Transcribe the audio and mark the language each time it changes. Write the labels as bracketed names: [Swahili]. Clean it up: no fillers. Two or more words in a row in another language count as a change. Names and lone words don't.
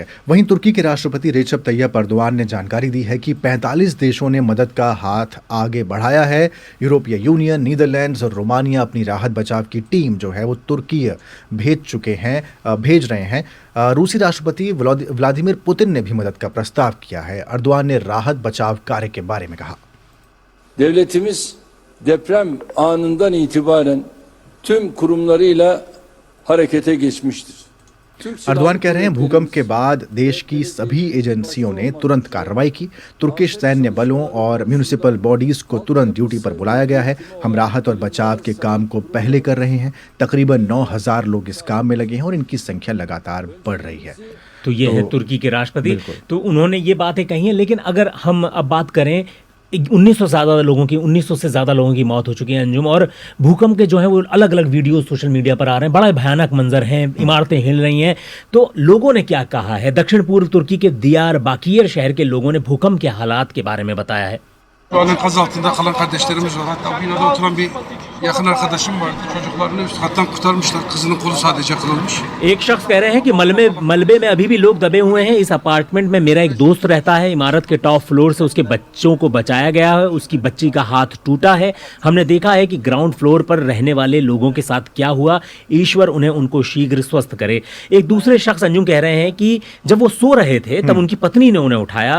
[Hindi] वहीं तुर्की के राष्ट्रपति रेजब तैयब अर्दोआन ने जानकारी दी है कि 45 देशों ने मदद का हाथ आगे बढ़ाया है। यूरोपीय यूनियन, नीदरलैंड्स और रोमानिया अपनी राहत बचाव की टीम जो है वो तुर्की भेज रहे हैं। रूसी राष्ट्रपति व्लादिमीर पुतिन ने भी मदद का प्रस्ताव किया है। अर्दोआन ने राहत बचाव कार्य के बारे में कहा, [Turkish] devletimiz deprem anından itibaren tüm kurumlarıyla harekete geçmiştir. [Hindi] अर्दोआन कह रहे हैं भूकंप के बाद देश की सभी एजेंसियों ने तुरंत कार्रवाई की। तुर्किश सैन्य बलों और [English] municipal bodies [Hindi] को तुरंत ड्यूटी पर बुलाया गया है। हम राहत और बचाव के काम को पहले कर रहे हैं। तकरीबन 9000 लोग इस काम में लगे हैं और इनकी संख्या लगातार बढ़ रही है। तो ये है तुर्की के राष्ट्रपति, तो उन्होंने ये बातें कही हैं। लेकिन अगर हम अब बात करें 1900 से ज़्यादा लोगों की मौत हो चुकी है अंजुम, और भूकंप के जो है वो अलग अलग वीडियो [English] social media [Hindi] पर आ रहे हैं। बड़ा भयानक मंजर हैं, इमारतें हिल रही हैं। तो लोगों ने क्या कहा है? दक्षिण पूर्व तुर्की के दियार बाकीर शहर के लोगों ने भूकंप के हालात के बारे में बताया है। [Turkish] Şu an enkaz altında kalan kardeşlerimiz var. Hatta o binada oturan bir yakın arkadaşım vardı. Çocuklarını üst kattan kurtarmışlar. Kızının kolu sadece kırılmış. [Hindi] एक शख्स कह रहे हैं कि मलबे में अभी भी लोग दबे हुए हैं। इस अपार्टमेंट में मेरा एक दोस्त रहता है। इमारत के [English] top floor [Hindi] से उसके बच्चों को बचाया गया है। उसकी बच्ची का हाथ टूटा है। हमने देखा है कि [English] ground floor [Hindi] पर रहने वाले लोगों के साथ क्या हुआ। ईश्वर उनको शीघ्र स्वस्थ करे। एक दूसरे शख्स अंजुम कह रहे हैं कि जब वो सो रहे थे तब उनकी पत्नी ने उन्हें उठाया।